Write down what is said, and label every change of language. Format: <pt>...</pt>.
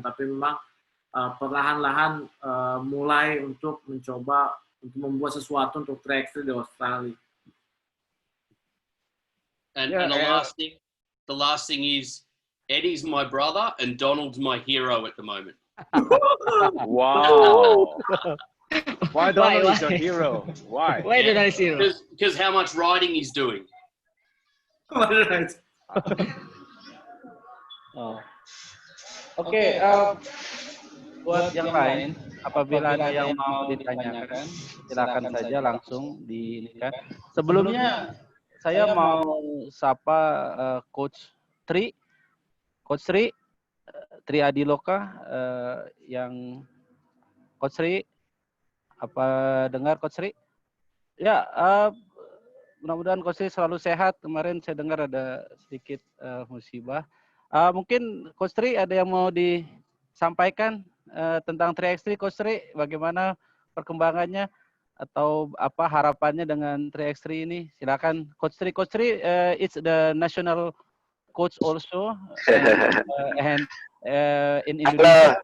<id>Tapi memang perlahan-lahan mulai untuk mencoba untuk membuat sesuatu untuk 3x3 di Australia.</id> <en>And the last thing is Eddie's my brother and Donald's my hero at the moment. Wow. Why Donald is your hero? Why? Why Donald is hero? Because how much riding he's doing.</en> <id>Oke, buat yang lain, apabila ada yang mau ditanyakan, silakan saja langsung kan. Sebelumnya saya mau sapa Coach Tri Adiloka, yang Coach Tri, apa dengar Coach Tri? Ya, mudah-mudahan Coach Tri selalu sehat. Kemarin saya dengar ada sedikit musibah. Mungkin Coach Tri ada yang mau disampaikan tentang 3x3, Coach Tri, bagaimana perkembangannya atau apa harapannya dengan 3x3 ini? Silakan Coach Tri.</id> <en>Coach Tri it's the national coach also and in Indonesia.</en>